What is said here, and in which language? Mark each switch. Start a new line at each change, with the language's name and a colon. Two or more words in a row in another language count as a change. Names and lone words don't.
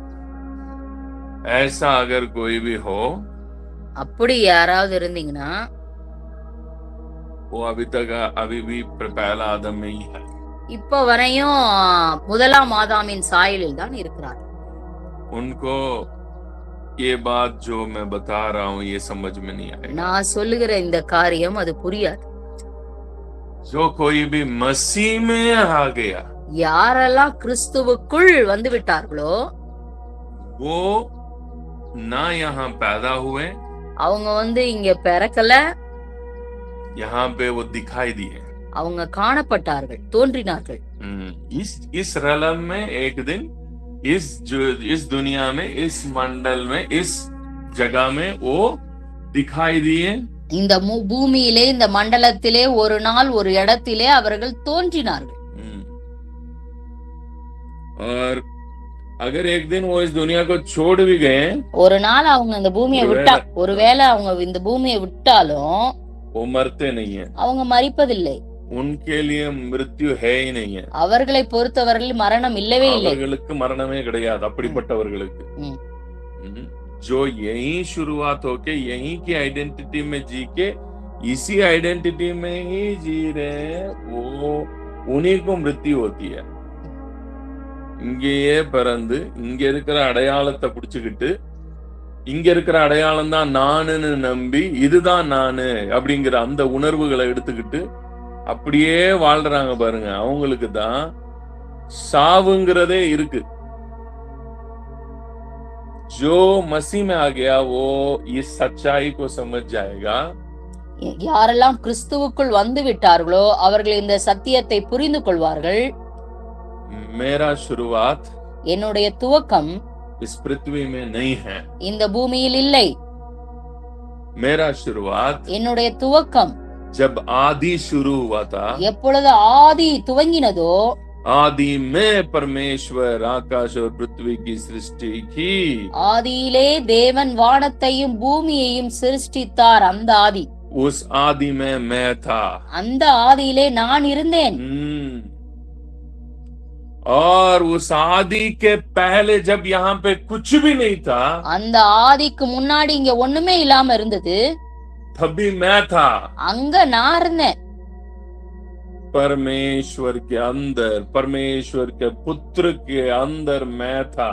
Hindi: ऐसा अगर कोई भी हो,
Tamil: அப்படி யாராவது இருந்தீங்கன்னா,
Hindi: वो अभी भी पहला आदम में ही है.
Tamil: இப்ப வரையும் முதலாம் ஆதாமின் சாயலில் தான் இருக்கிறார்.
Hindi: उनको ये बात जो मैं बता रहा हूँ ये समझ में नहीं आएगा.
Tamil: நான் சொல்லுகிற இந்த காரியம் அது புரியாது.
Hindi: जो कोई भी मसीह में आ गया,
Tamil: யாரெல்லாம் கிறிஸ்துவுக்குள் வந்து விட்டார்களோ,
Hindi: वो ना यहाँ पैदा हुए,
Tamil: அவங்க இங்க பிறக்கல,
Hindi: यहाँ पे वो दिखाई दिए,
Tamil: அவங்க காணப்பட்டார்கள், தோன்றினார்கள்.
Hindi: इस रलम में एक दिन इस दुनिया में, इस मंडल में, इस जगह में वो दिखाई दिए.
Tamil: இந்த பூமியிலே, இந்த மண்டலத்திலே ஒரு நாள் ஒரு இடத்திலே அவர்கள் தோன்றினார்கள்.
Hindi: और अगर एक दिन वो इस दुनिया को छोड़ भी गए,
Tamil: ஒரு நாள் அவங்க இந்த பூமியை ஒருவேளை அவங்க இந்த பூமியை விட்டாலும்
Hindi: वो मरते नहीं है,
Tamil: அவங்க மரிப்பதில்லை.
Hindi: उनके लिए मृत्यु है ही नहीं है.
Tamil: அவர்களை பொறுத்தவரையில் மரணம் இல்லவே இல்லை. அவர்களுக்கு மரணமே கிடையாது அப்படிப்பட்டவர்களுக்கு.
Hindi: जो यही शुरुआत होके यही की आइडेंटिटी में जी के इसी आइडेंटिटी में ही जी रहे हैं, वो उन्हीं को मृत्यु होती है.
Tamil: இங்கேயே பிறந்து இங்க இருக்கிற அடையாளத்தை புடிச்சுக்கிட்டு இங்க இருக்கிற அடையாளம் தான் நானுன்னு நம்பி இதுதான் நானு அப்படிங்கிற அந்த உணர்வுகளை எடுத்துக்கிட்டு அப்படியே வாழ்றாங்க பாருங்க, அவங்களுக்கு தான் சாவுங்கிறதே இருக்கு.
Hindi: जो मसीह में आ गया वो इस सच्चाई को समझ जाएगा.
Tamil: யாரெல்லாம் கிறிஸ்துவுக்குள் வந்து விட்டார்களோ அவர்கள் இந்த சத்தியத்தை புரிந்து கொள்வார்கள்.
Hindi: मेरा शुरुआत
Tamil: என்னுடைய துவக்கம்
Hindi: इस पृथ्वी में नहीं है.
Tamil: இந்த பூமியில் இல்லை.
Hindi: मेरा शुरुआत
Tamil: என்னுடைய துவக்கம்
Hindi: जब आदि शुरू हुआ था,
Tamil: எப்பொழுது ஆதி துவங்கினதோ,
Hindi: आदि में परमेश्वर आकाश और पृथ्वी की सृष्टि की.
Tamil: ஆதியிலே தேவன் வானத்தையும் பூமியையும் சிருஷ்டித்தார். அந்த ஆதி,
Hindi: उस आदि में मैं था.
Tamil: அந்த ஆதியிலே நான் இருந்தேன்.
Hindi: और उस आदि के पहले जब यहाँ पे कुछ भी नहीं था,
Tamil: அந்த ஆதிக்கு முன்னாடி இங்க ஒண்ணுமே இல்லாம இருந்தது,
Hindi: तब भी मैं था.
Tamil: அங்க நான் இருந்தேன்.
Hindi: परमेश्वर के अंदर, परमेश्वर के पुत्र के अंदर मैं था.